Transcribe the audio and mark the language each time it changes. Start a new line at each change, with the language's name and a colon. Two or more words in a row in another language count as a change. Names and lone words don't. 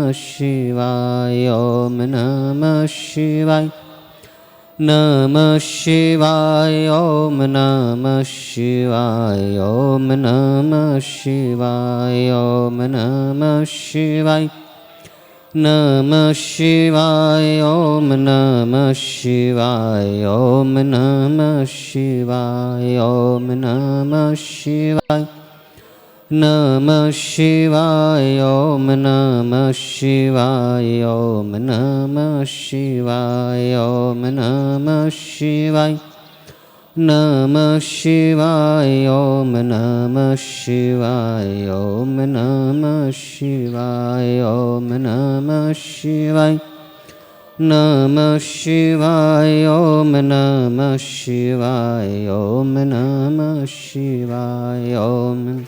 Sanskrit: शिवाय ॐ नमः शिवाय नमः शिवाय ॐ नमः शिवाय ॐ नमः शिवाय ॐ नमः शिवाय नमः शिवाय ॐ नमः शिवाय ॐ नमः शिवाय ॐ नमः शिवाय નમઃ શિવાય ઓમ નમઃ શિવાય ઓમ નમઃ શિવાય ઓમ નમઃ શિવાય નમઃ શિવાય ઓમ નમઃ શિવાય ઓમ નમઃ શિવાય ઓમ નમઃ શિવાય નમઃ શિવાય ઓમ નમઃ શિવાય ઓમ નમઃ શિવાય ઓમ